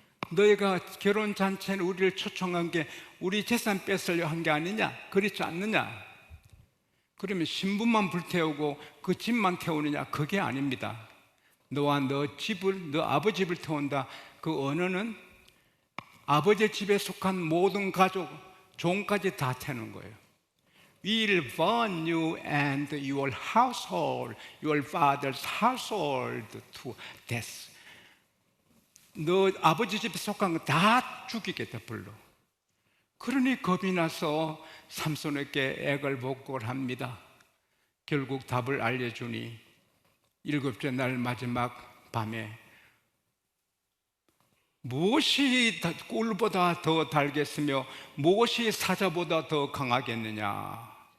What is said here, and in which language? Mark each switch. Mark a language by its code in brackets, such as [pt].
[ko] 너희가 결혼잔치에 우리를 초청한 게 우리 재산 뺏으려 한 게 아니냐? 그렇지 않느냐? 그러면 신부만 불태우고 그 집만 태우느냐? 그게 아닙니다. 너와 너 집을, 너 아버지 집을 태운다. 그 언어는 아버지 집에 속한 모든 가족, 종까지 다 태우는 거예요. [en] We'll burn you and your household, your father's household to death. [ko] 너 아버지 집에 속한 거 다 죽이겠다, 불로. 그러니 겁이 나서 삼손에게 애걸복걸 합니다. 결국 답을 알려주니 7째 날 마지막 밤에 무엇이 꿀보다 더 달겠으며 무엇이 사자보다 더 강하겠느냐.